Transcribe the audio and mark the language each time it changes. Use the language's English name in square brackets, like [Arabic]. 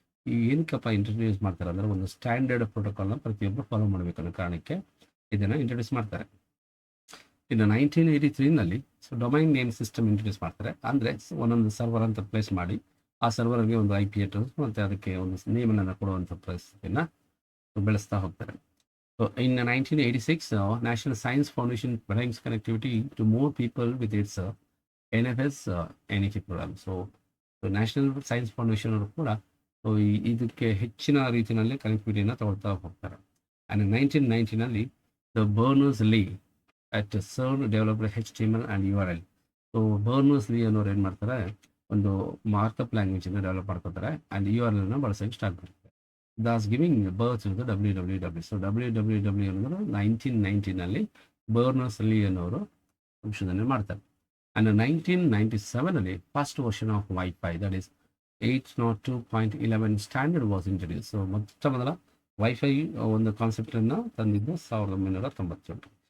[Kannada] ಈ ಏನಕ್ಕಪ್ಪ ಇಂಟ್ರೊಡ್ಯೂಸ್ ಮಾಡ್ತಾರೆ ಅಂದರೆ ಒಂದು ಸ್ಟ್ಯಾಂಡರ್ಡ್ ಪ್ರೋಟೋಕಾಲ್ನ ಪ್ರತಿಯೊಬ್ಬರು ಫಾಲೋ ಮಾಡಬೇಕು ಅನ್ನೋ ಕಾರಣಕ್ಕೆ ಇದನ್ನು ಇಂಟ್ರೊಡ್ಯೂಸ್ ಮಾಡ್ತಾರೆ. ಇನ್ನು 1983ನಲ್ಲಿ ಡೊಮೈನ್ ನೇಮ್ ಸಿಸ್ಟಮ್ ಇಂಟ್ರೊಡ್ಯೂಸ್ ಮಾಡ್ತಾರೆ. ಅಂದರೆ ಒಂದೊಂದು ಸರ್ವರ್ ಅಂತ ಪ್ಲೇಸ್ ಮಾಡಿ ಆ ಸರ್ವರ್ಗೆ ಒಂದು IP ಅಡ್ರೆಸ್ ಮತ್ತು ಅದಕ್ಕೆ ಒಂದು ನೇಮನ್ನು ಕೊಡುವಂಥ ಪರಿಸ್ಥಿತಿಯನ್ನು ಬೆಳೆಸ್ತಾ ಹೋಗ್ತಾರೆ. [English] So in 1986 national science foundation brings connectivity to more people with its NFS NET programme. [Kannada] So national science foundation ಅವರು ಕೂಡ ಇದಕ್ಕೆ ಹೆಚ್ಚಿನ ರೀತಿಯಲ್ಲಿ ಕನೆಕ್ಟಿವಿಟಿಯನ್ನು ತಗೊಳ್ತಾ ಹೋಗ್ತಾರೆ. [English] And 1990ನಲ್ಲಿ the Berners Lee at CERN developed HTML and URL. [Kannada] So ಬರ್ನರ್ಸ್-ಲೀ ಅನ್ನೋರು ಏನು ಮಾಡ್ತಾರೆ, ಒಂದು ಮಾರ್ಕಪ್ ಲ್ಯಾಂಗ್ವೇಜನ್ನು ಡೆವಲಪ್ ಮಾಡ್ಕೊತಾರೆ ಆ್ಯಂಡ್ URL ಬಳಸೋಕ್ಕೆ ಸ್ಟಾರ್ಟ್ ಮಾಡ್ತಾರೆ. [English] thus giving birth to the www. [Kannada] So www ಅನ್ನೋದು 1990ನಲ್ಲಿ ಬರ್ನರ್ಸ್-ಲೀ ಅನ್ನೋರು ಸಂಶೋಧನೆ ಮಾಡ್ತಾರೆ. [English] And 1997ನಲ್ಲಿ first version of wifi that is 802.11 standard was introduce. [Kannada] So ಮೊಟ್ಟ ಮೊದಲ ವೈಫೈ ಒಂದು ಕಾನ್ಸೆಪ್ಟನ್ನು ತಂದಿದ್ದು 1997.